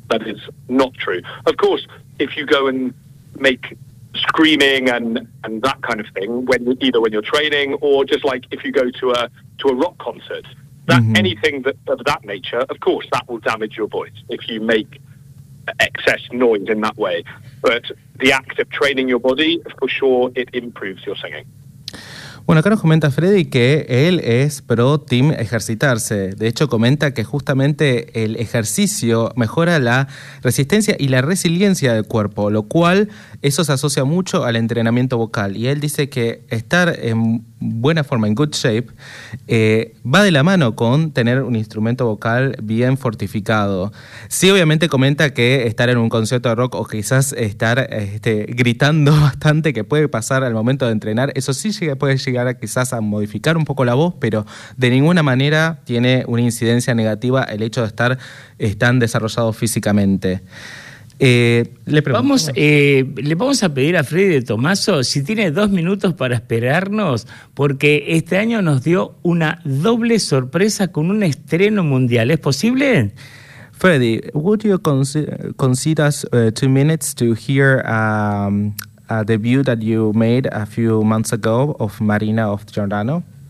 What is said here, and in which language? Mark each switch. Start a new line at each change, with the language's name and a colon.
English: That is not true. Of course, if you go and make screaming and that kind of thing, either when you're training or just like if you go to a rock concert, that mm-hmm. anything that of that nature, of course, that will damage your voice if you make excess noise in that way. But the act of training your body, for sure, it improves your singing.
Spanish: Bueno, acá nos comenta Freddy que él es pro team ejercitarse. De hecho, comenta que justamente el ejercicio mejora la resistencia y la resiliencia del cuerpo, lo cual eso se asocia mucho al entrenamiento vocal. Y él dice que estar en buena forma, en
English: good shape,
Spanish: va de la mano con tener un instrumento vocal bien fortificado. Sí, obviamente comenta que estar en un concierto de rock o quizás estar gritando bastante, que puede pasar al momento de entrenar, eso sí puede llegar a quizás a modificar un poco la voz, pero de ninguna manera tiene una incidencia negativa el hecho de estar tan desarrollado físicamente. Le vamos a pedir a Freddy de Tomaso si tiene dos minutos para esperarnos, porque este año nos dio una doble sorpresa con un estreno mundial. ¿Es posible?
English: Freddy, would you consider us 2 minutes to hear a debut that you made a few months ago of Marina of Giordano?